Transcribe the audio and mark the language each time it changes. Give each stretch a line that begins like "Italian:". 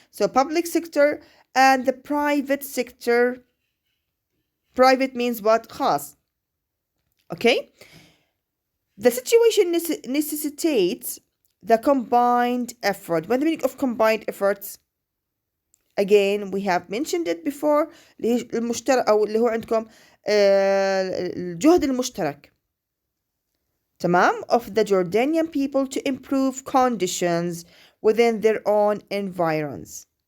English: So public sector and the private sector. Private means what?
Arabic: خاص.
English: Okay? The situation necessitates the combined effort. What the meaning of combined efforts? Again, we have mentioned it before.
Arabic: المشترك أو اللي هو عندكم الجهد المشترك. تمام?
English: Of the Jordanian people to improve conditions within their own environs.